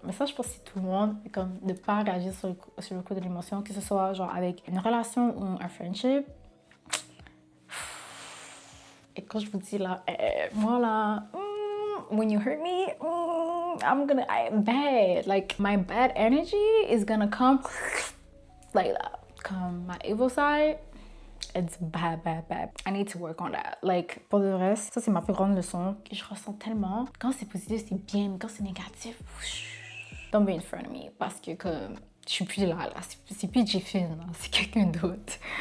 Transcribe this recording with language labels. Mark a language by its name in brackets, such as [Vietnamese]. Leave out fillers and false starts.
[French] Mais ça, je pense que c'est tout le monde, comme de pas réagir sur le coup de l'émotion, que ce soit genre avec une relation ou un friendship. Et quand je vous dis là, moi là, [English] when you hurt me, I'm bad. Like, my bad energy is gonna come like that. [French] Comme [English] my evil side, it's bad. I need to work on that. [French] Like, pour le reste, ça c'est ma plus grande leçon que je ressens tellement. Quand c'est positif, c'est bien, mais quand c'est négatif, [English] don't be in front of me. [French] Parce que comme, je suis plus là. C'est plus Jiffin, c'est quelqu'un d'autre.